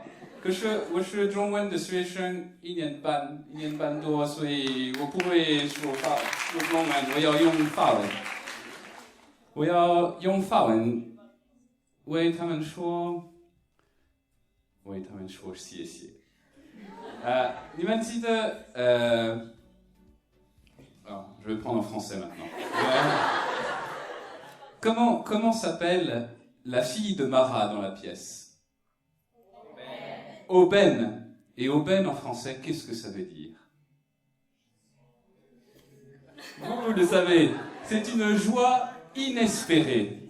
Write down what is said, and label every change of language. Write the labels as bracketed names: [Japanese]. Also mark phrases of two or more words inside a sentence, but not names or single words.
[Chinese] 可是我是中文的学生，1年半多，所以我不会说中文，我要用法文，为他们说谢谢。你们记得 [French] je vais prendre en français maintenant. Comment s'appelle la fille de Marat dans la pièce? Aubaine. Et aubaine en français, qu'est-ce que ça veut dire? Vous le savez, c'est une joie inespérée.